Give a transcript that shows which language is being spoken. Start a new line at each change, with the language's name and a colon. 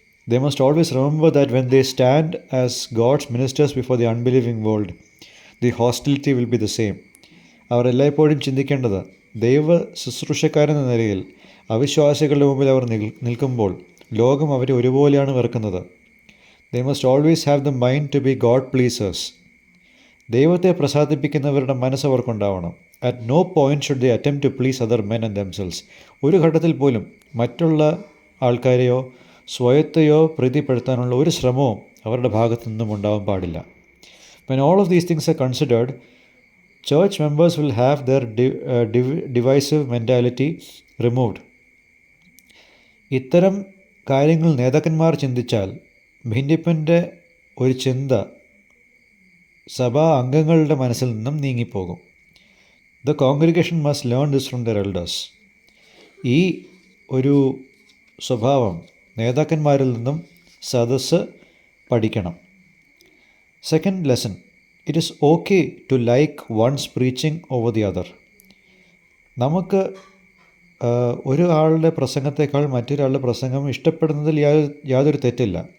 English: They must always remember that when they stand as God's ministers before the unbelieving world, the hostility will be the same.
Malayalam: അവർ എല്ലായ്പ്പോഴും ചിന്തിക്കേണ്ടത് ദൈവ ശുശ്രൂഷക്കാരെന്ന നിലയിൽ അവിശ്വാസികളുടെ മുമ്പിൽ അവർ നിൽക്കുമ്പോൾ ലോകം അവരെ ഒരുപോലെയാണ് വെറുക്കുന്നത്.
English: They must always have the mind to be God pleasers.
Malayalam: ദൈവത്തെ പ്രസാദിപ്പിക്കുന്നവരുടെ മനസ്സ് അവർക്കുണ്ടാവണം.
English: At no point should they attempt to please other men and themselves.
Malayalam: ഒരു ഘട്ടത്തിൽ പോലും മറ്റുള്ള ആൾക്കാരെയോ സ്വയത്തെയോ പ്രീതിപ്പെടുത്താനുള്ള ഒരു ശ്രമവും അവരുടെ ഭാഗത്തു നിന്നും ഉണ്ടാവാൻ പാടില്ല.
English: When all of these things are considered, church members will have their divisive mentality removed.
Malayalam: ഇത്തരം കാര്യങ്ങൾ നേതാക്കന്മാർ ചിന്തിച്ചാൽ ഭിന്നിപ്പിൻ്റെ ഒരു ചിന്ത സഭാ അംഗങ്ങളുടെ മനസ്സിൽ നിന്നും നീങ്ങിപ്പോകും.
English: The congregation must learn this from their elders.
Malayalam: ഈ ഒരു സ്വഭാവം നേതാക്കന്മാരിൽ നിന്നും സദസ്സ് പഠിക്കണം.
English: Second lesson, it is okay to like one's preaching over the other.
Malayalam: നമുക്ക് ഒരു ആളുടെ പ്രസംഗത്തെക്കാൾ മറ്റൊരാളുടെ പ്രസംഗം ഇഷ്ടപ്പെടുന്നതിൽ യാതൊരു തെറ്റില്ല.